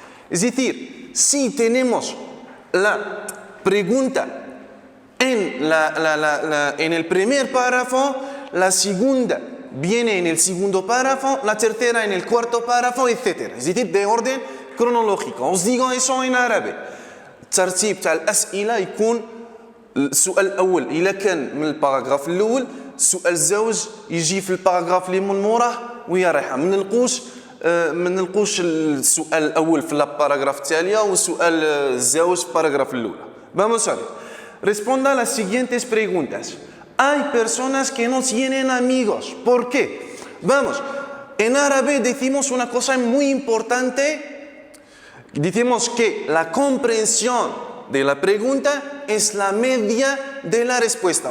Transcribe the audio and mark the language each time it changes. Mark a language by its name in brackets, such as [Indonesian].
[Spanish] Es decir, si tenemos la pregunta en el primer párrafo, la segunda viene en el segundo párrafo, la tercera en el cuarto párrafo, etc. Es decir, de orden cronológico. Os digo eso en árabe. [Arabic] الترتيب تاع الأسئلة يكون السؤال الأول إذا كان من الباراغراف الأول، السؤال الزوج يجي في الباراغراف اللي من موراه وهي رايحة. ما نلقوش السؤال الأول في الباراغراف التالية والسؤال الزوج في الباراغراف الأولى. [Spanish] Vamos a ver. Responda a las siguientes preguntas. Hay personas que no tienen amigos. ¿Por qué? Vamos, en árabe decimos una cosa muy importante. Decimos que la comprensión de la pregunta es la media de la respuesta.